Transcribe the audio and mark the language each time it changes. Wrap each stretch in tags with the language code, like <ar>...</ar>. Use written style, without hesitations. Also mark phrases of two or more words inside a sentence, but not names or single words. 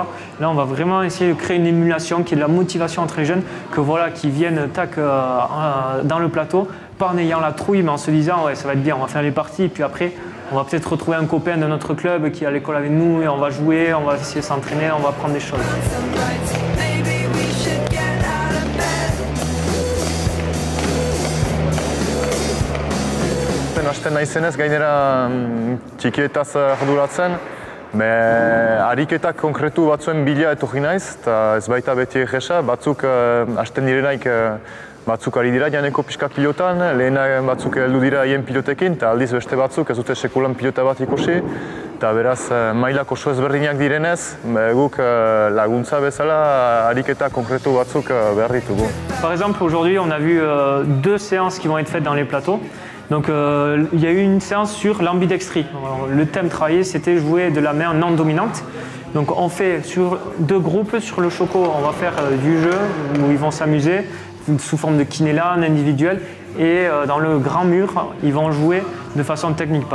<fr>Là, on va vraiment essayer de créer une émulation, qui est de la motivation entre les jeunes, qui viennent dans le plateau, pas en ayant la trouille, mais en se disant ouais, ça va être bien, on va faire les parties, et puis après, on va peut-être retrouver un copain de notre club qui est à l'école avec nous et on va jouer, on va essayer de s'entraîner, on va apprendre des choses.</fr> <eu>Hasten naizenez gainera txikietaz arduratzen, ariketak konkretu batzuen bila etorri naiz, eta ez baita beti egesa, batzuk hasten direnaik batzuk ari dira janeko pixka pilotan, lehenak batzuk heldu dira haien pilotekin, eta aldiz beste batzuk ez dute sekulan pilota bat ikusi, eta beraz mailak oso ezberdinak direnez, guk laguntza bezala ariketa konkretu batzuk behar ditugu.</eu> <fr>Par exemple, aujourd'hui, on a vu 2 séances qui vont être faites dans les plateaux. Donc il y a eu une séance sur l'ambidextrie. Le thème travaillé, c'était jouer de la main non dominante. Donc on fait sur 2 groupes sur le choco, on va faire du jeu où ils vont s'amuser sous forme de kinélan individuel et dans le grand mur, ils vont jouer de façon technique.</fr>